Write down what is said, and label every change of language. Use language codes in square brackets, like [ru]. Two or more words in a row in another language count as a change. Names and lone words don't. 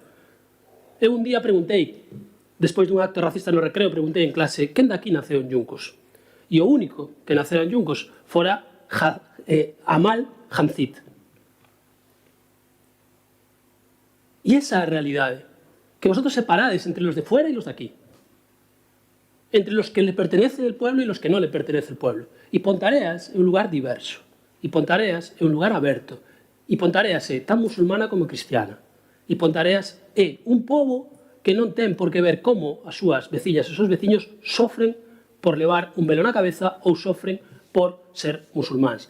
[gl] Eu un día preguntei, despois dun acto racista no recreo, preguntei en clase, quen daqui naceu en Yuncos? E o único que naceu en Yuncos fora Amal Hamzit. E esa é a realidade, que vosotros separades [es] entre los de fuera e los de aquí. Entre los que le pertenece el pueblo y los que no le pertenece el pueblo. [gl] E Pontareas é un lugar diverso. E Pontareas é un lugar aberto. E Pontareas é tan musulmana como cristiana. E Pontareas é un pobo que non ten por que ver como as súas veciñas e os seus veciños sofren por levar un velo na cabeza ou sofren por ser musulmáns.